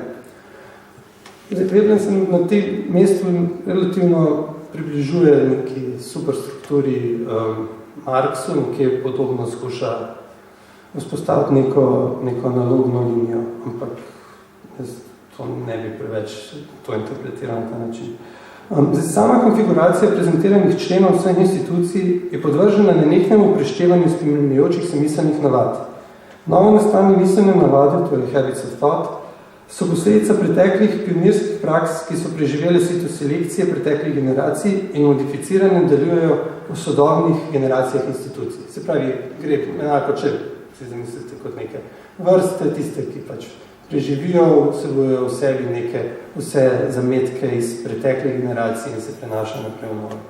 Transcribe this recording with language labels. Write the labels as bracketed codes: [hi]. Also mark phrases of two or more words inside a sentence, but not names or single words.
[sl] Veblen se na tem mestu relativno približuje neki superstrukturi Marksu, nekje podobno skuša vzpostaviti neko analogno linijo, ampak jaz to ne bi preveč to interpretiral na ta način. Sama konfiguracija prezentiranih členov vseh institucij je podvržena nenehnemu preštevanju spremenjujočih se miselnih navad. Novo nastane miselne navade, torej [en] habits of thought, [sl] so posledica preteklih pionirskih praks, ki so preživele sito selekcije preteklih generacij in modificirane delujejo v sodobnih generacijah institucij. Se pravi, gre enako, če si zamislite kot neke vrste, tiste, ki pač preživijo, vsebujejo v sebi neke vse zametke iz preteklih generacij in se prenaša naprej v nove.